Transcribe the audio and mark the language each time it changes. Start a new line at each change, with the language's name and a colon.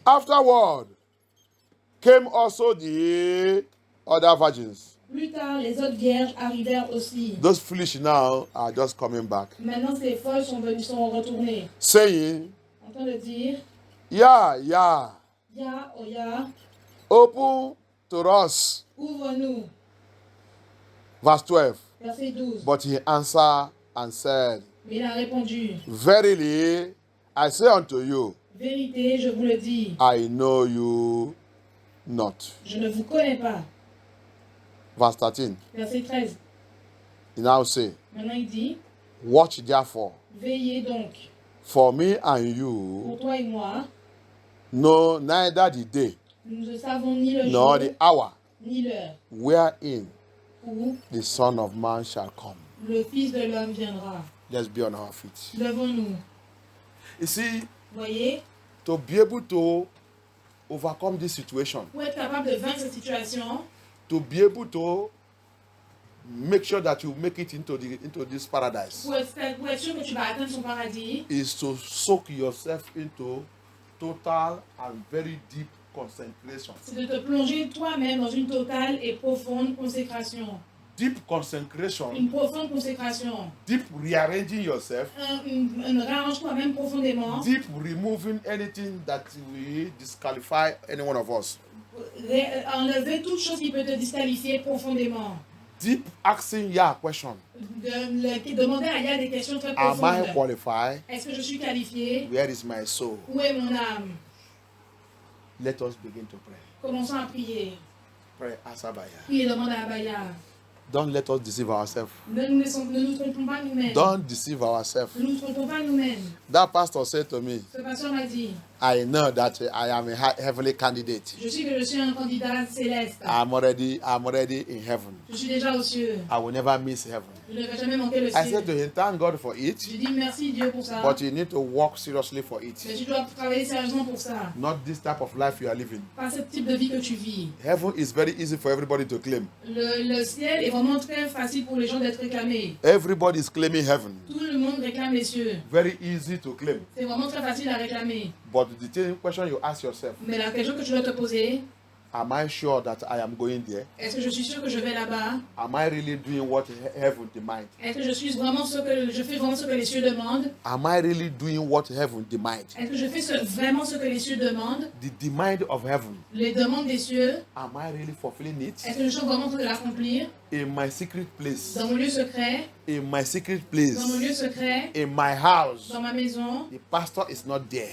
English: Afterward came also the other virgins.
French: Plus tard, les autres vierges arrivèrent aussi.
English: Those foolish now are just coming back,
French: Maintenant, ces folles sont retournées.
English: saying,
French: En train de dire, Yeah, yeah, Ya, oh ya,
English: open to us.
French: ouvre-nous.
English: Verse 12.
French: Verset 12.
English: But he answered and said,
French: Mais il a répondu,
English: Verily, I say unto you,
French: vérité, je vous le dis,
English: I know you not.
French: je ne vous connais pas.
English: Verse 13.
French: Verset 13.
English: He now say,
French: Maintenant, il dit,
English: Watch therefore,
French: veillez donc,
English: for me and
French: pour
English: you
French: toi et moi,
English: know neither the day
French: nous ne savons ni le
English: nor
French: jour,
English: the hour
French: ni l'heure,
English: wherein
French: où
English: the Son of Man shall come.
French: le Fils de l'homme viendra.
English: Let's be on our feet.
French: Levons-nous.
English: You see,
French: Voyez,
English: to be able to overcome this situation,
French: pour être capable de vaincre cette situation,
English: to be able to make sure that you make it into this paradise,
French: pour être sûr que tu vas atteindre son paradis,
English: is to soak yourself into total and very deep concentration.
French: c'est de te plonger toi-même dans une totale et profonde consécration.
English: Deep consecration,
French: Une profonde consécration.
English: deep rearranging yourself,
French: Réarrange toi-même profondément.
English: deep removing anything that will disqualify any one of us.
French: Enlever toute chose qui peut te disqualifier profondément.
English: Deep asking Yah question.
French: Demander à Yah des questions très
English: Am I
French: profondes.
English: qualified?
French: Est-ce que je suis qualifié?
English: Where is my soul?
French: Où est mon âme?
English: Let us begin to pray.
French: Commençons à prier.
English: Pray, Asabaya.
French: Priez, demande à Abaya.
English: Don't let us deceive ourselves.
French: Ne nous trompons pas nous-mêmes.
English: Don't deceive ourselves.
French: Ne nous trompons pas nous-mêmes.
English: That pastor said to me,
French: Ce pasteur m'a dit,
English: I know that I am a heavenly candidate.
French: je sais que je suis un candidat céleste.
English: I'm already in heaven.
French: Je suis déjà aux cieux.
English: I will never miss heaven.
French: Je ne vais jamais manquer le
English: I said
French: ciel.
English: to him, thank God for it,
French: Je dis merci Dieu pour ça.
English: but you need to work seriously for
French: Mais
English: it.
French: tu dois travailler sérieusement pour ça.
English: Not this type of life you are living.
French: Pas ce type de vie que tu vis.
English: Heaven is very easy for everybody to claim.
French: Le ciel est vraiment très facile pour les gens d'être réclamés.
English: Everybody is claiming heaven.
French: Tout le monde réclame les cieux.
English: Very easy to claim.
French: C'est vraiment très facile à réclamer.
English: But the question you ask yourself,
French: Mais la question que tu dois te poser,
English: am I sure that I am going there?
French: est-ce que je suis sûr que je vais là-bas?
English: Am I really doing what heaven demands?
French: Est-ce que je fais vraiment ce que les cieux demandent?
English: Am I really doing what heaven demands?
French: Est-ce que je fais vraiment ce que les cieux demandent?
English: The demand of heaven,
French: Les demandes des cieux,
English: am I really fulfilling
French: est-ce
English: it?
French: que je suis vraiment en train de l'accomplir?
English: In my secret place,
French: Dans mon lieu secret,
English: in my secret
French: dans mon lieu
English: place,
French: secret,
English: in my house,
French: dans ma maison,
English: the pastor is not there.